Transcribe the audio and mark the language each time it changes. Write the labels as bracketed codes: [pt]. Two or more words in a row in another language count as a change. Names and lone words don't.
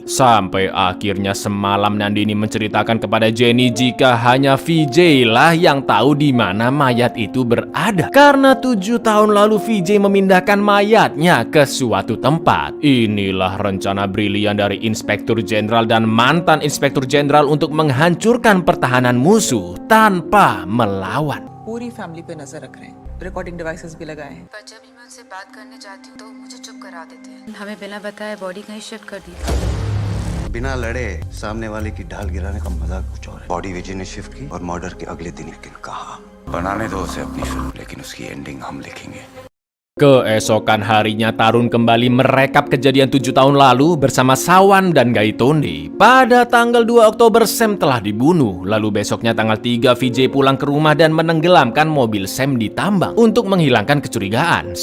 [id] Sampai akhirnya semalam Nandini menceritakan kepada Jenny jika hanya VJ lah yang tahu di mana mayat itu berada. Karena 7 tahun lalu VJ memindahkan mayatnya ke suatu tempat. Inilah rencana brilian dari Inspektur Jenderal dan mantan Inspektur Jenderal untuk menghancurkan pertahanan musuh tanpa melawan. [hi] पूरी फैमिली पे नजर रख रहे हैं, [en] recording devices [hi] भी लगाए हैं। पर जब भी मैं उनसे बात करने जाती हूँ तो मुझे चुप करा देते हैं। हमें बिना बताए बॉडी कहीं शिफ्ट कर दी थी। बिना लड़े सामने वाले की ढाल गिराने का मजाक कुछ और है। बॉडी विजय ने शिफ्ट की और मर्डर के अगले दिन, लेकिन कहा बनाने दो उसे अपनी फिल्म, लेकिन उसकी एंडिंग हम लिखेंगे। [id] Keesokan harinya Tarun kembali merekap kejadian 7 tahun lalu bersama Sawan dan Gaitonde. Pada tanggal 2 Oktober Sam telah dibunuh. Lalu besoknya tanggal 3 VJ pulang ke rumah dan menenggelamkan mobil Sam di tambang untuk menghilangkan kecurigaan.